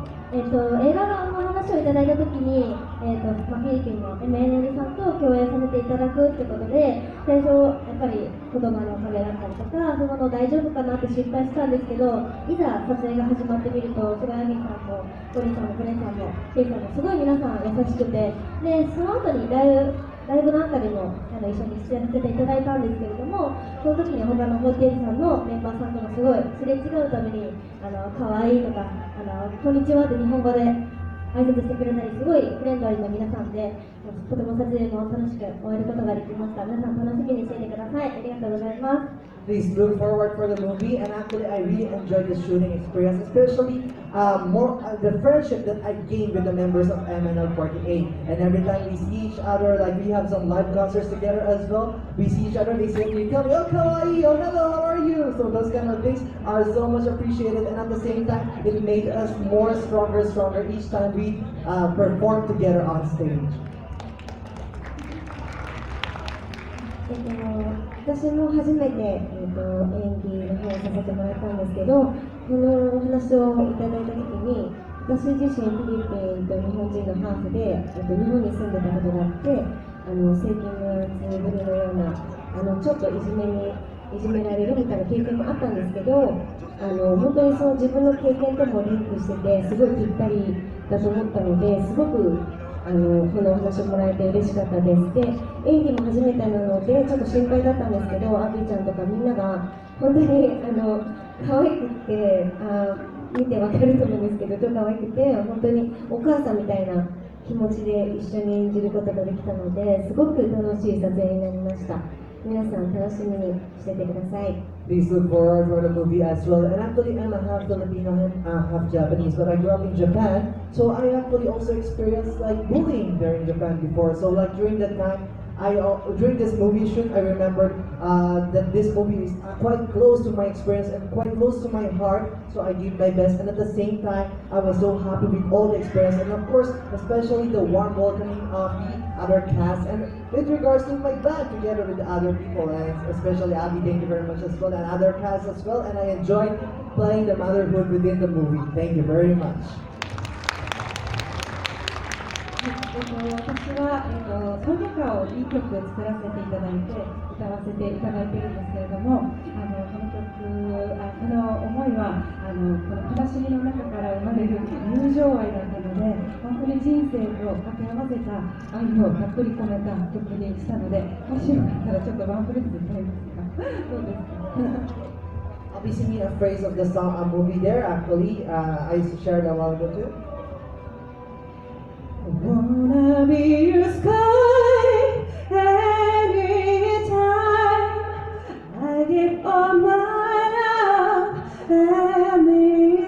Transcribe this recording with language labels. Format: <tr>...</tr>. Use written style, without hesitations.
<ja>映画の話をいただいたときに、フィリピンの MNL さんと共演させていただくってことで、最初、やっぱり言葉の壁だったりとか、そういうもの大丈夫かなって心配したんですけど、いざ撮影が始まってみると、菅谷さんも、ゴリさんも、グレンさんも、ケイさんも、すごい皆さん優しくて、で、その後にライブなんかでも一緒に出演させていただいたんですけれども、その時に他の48さんのメンバーさんともすごいすれ違うために可愛いとかこんにちはって日本語で挨拶してくれたり、すごいフレンドリーな皆さんで、とても撮影も楽しく終えることができました。皆さん楽しみにしていてください。ありがとうございます。</ja> <en>Please look forward for the movie, and actually I really enjoyed the shooting experience, especially the friendship that I gained with the members of MNL48. And every time we see each other, like we have some live concerts together as well, we see each other, they say, you tell me, oh kawaii, oh hello, how are you? So those kind of things are so much appreciated, and at the same time, it made us more stronger each time we perform together on stage.</en> <ja>私も初めて、演技の方をさせてもらったんですけど、このお話をいただいたときに、私自身フィリピンと日本人のハーフで、日本に住んでたことがあって、セイキマツぶりのようなちょっといじめられるみたいな経験もあったんですけど、本当にその自分の経験ともリンクしてて、すごいぴったりだと思ったので、すごくこのお話をもらえて嬉しかったです。で、演技も初めてなのでちょっと心配だったんですけど、アビちゃんとかみんなが本当に可愛くて、見てわかると思うんですけど、ちょっと可愛くて、本当にお母さんみたいな気持ちで一緒に演じることができたので、すごく楽しい撮影になりました。皆さん楽しみにしててください。</ja> <en>Please look forward for the movie as well. And actually, I'm a half Filipino and half Japanese, but I grew up in Japan, so I actually also experienced like bullying there in Japan before. So like during that time, during this movie shoot, I remembered that this movie is quite close to my experience and quite close to my heart. So I did my best, and at the same time, I was so happy with all the experience, and of course, especially the warm welcoming of the other cast, and with regards to my band together with the other people, and especially Abby, thank you very much as well, and other cast as well. And I enjoyed playing the motherhood within the movie. Thank you very much.</en> <ja>私は、ソニカをいい曲作らせていただいて歌わせていただいているんですけれども、この曲この思いはこの悲しみの中から生まれる友情愛だったので、本当に人生と掛け合わせた愛をたっぷり込めた曲にしたので、もしよかったらちょっとワンフレーズ歌いますか？どうですか</ja> <en>I'll be singing a phrase of the song a movie there. Actually, I shared a while ago too. Wanna be your sky anytime. I give all my love, anything.</en>